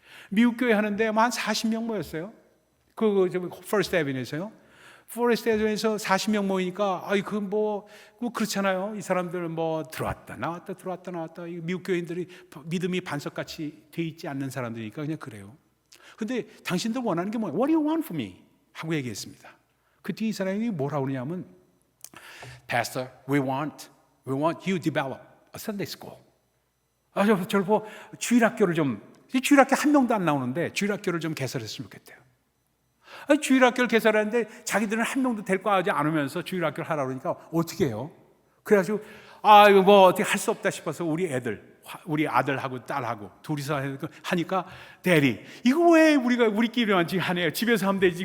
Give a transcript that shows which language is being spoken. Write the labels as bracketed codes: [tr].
[ko] 미국 교회 하는데 한 40명 모였어요. 그 퍼스트 애비뉴에서요. 포레스트 애비뉴에서 40명 모이니까 뭐 그렇잖아요. 이 사람들 뭐 들어왔다 나왔다. 이 미국 교인들이 믿음이 반석같이 돼 있지 않는 사람들이니까 그냥 그래요. 근데 당신들 원하는 게 뭐예요? [en] What do you want from me? [ko] 하고 얘기했습니다. 그 뒤에 이 사람이 뭐라고 그러냐면 [en] Pastor, we want you develop a Sunday school. [ko] 저를 보고 주일학교를 주일학교 한 명도 안 나오는데 주일학교를 좀 개설했으면 좋겠대요. 주일학교를 개설하는데 자기들은 한 명도 데리고 하지 않으면서 주일학교를 하라고 그러니까 어떻게 해요? 그래가지고 이거 뭐 어떻게 할 수 없다 싶어서 우리 아들하고 딸하고 둘이서 하니까 대리 이거 왜 우리끼리만 지금 하네요. 집에서 하면 되지.